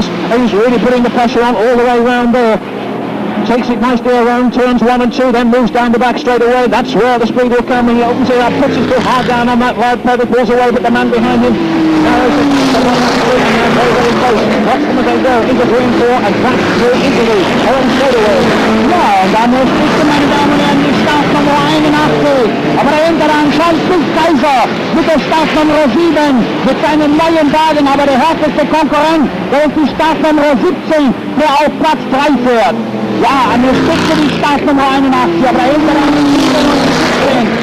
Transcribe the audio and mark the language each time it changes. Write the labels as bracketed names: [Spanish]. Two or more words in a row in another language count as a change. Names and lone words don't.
[English] He's really putting the pressure on all the way round there. Takes it nicely around, turns 1 and 2, then moves down the back straight away. That's where the speed will come. He opens it up, puts his foot hard down on that loud pedal, pulls away, but the man behind him narrows it. The one that's through, and they're very, very close. Watch them as they go into 3 and 4, and back through into the home straightaway. [Dutch] Ja, en dan is de [German] meine Damen und Herren, die Startnummer 81. Aber dahinter an kommt Piet Keizer mit der Startnummer 7, mit seinem neuen Wagen, aber der härteste Konkurrent, der ist die Startnummer 17, der auf Platz 3 fährt. Ja, an der Spitze die Startnummer 81, aber dahinter an die 17.